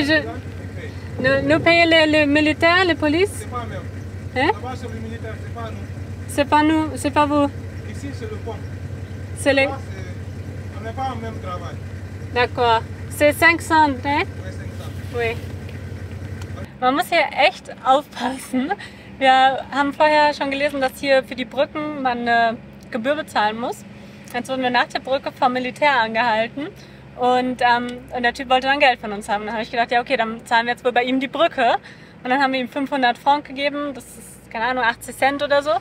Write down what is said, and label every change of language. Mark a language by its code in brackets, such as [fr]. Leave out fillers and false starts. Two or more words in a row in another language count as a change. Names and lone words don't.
[fr] Quand tu payes. nous payons les militaires, les polices. C'est pas même. Hein? Là-bas, c'est le militaire, c'est pas nous. C'est pas nous, c'est pas vous. Ici, c'est le pont. C'est les... Là, on n'est pas au même travail. D'accord. C'est 500, hein? Ouais, 500. Oui. [de] Man muss hier echt aufpassen. Wir haben vorher schon gelesen, dass hier für die Brücken man eine Gebühr bezahlen muss. Jetzt wurden wir nach der Brücke vom Militär angehalten und der Typ wollte dann Geld von uns haben. Dann habe ich gedacht, ja okay, dann zahlen wir jetzt wohl bei ihm die Brücke. Und dann haben wir ihm 500 Franc gegeben, das ist, keine Ahnung, 80 Cent oder so.